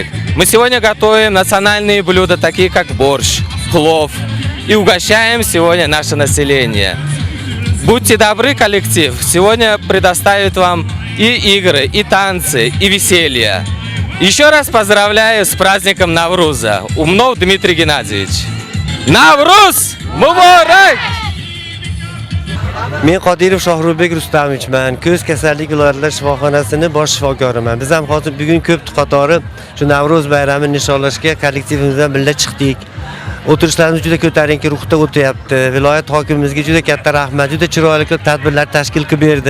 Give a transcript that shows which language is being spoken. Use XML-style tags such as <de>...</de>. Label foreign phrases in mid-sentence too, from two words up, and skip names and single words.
<ru>Мы сегодня готовим национальные блюда, такие как борщ, плов, и угощаем сегодня наше население. Будьте добры, коллектив, сегодня предоставит вам и игры, и танцы, и веселье. Еще раз поздравляю с праздником Навруза. Умнов Дмитрий Геннадьевич. Навруз Мубарак!</ru> <uz>Men Qodirov Shohruxbek Rustamovichman. Ko'z kasallik viloyatlar shifoxonasining bosh shifokoriman. Biz ham hozir bugun ko'p qatori shu Navro'z bayramini nishonlashga kollektivimiz bilan birga chiqdik. O'tirishlarimiz juda ko'tarinki ruhda o'tyapti. Viloyat hokimimizga juda katta rahmat, juda chiroyli tadbirlar tashkil qilib berdi.</uz>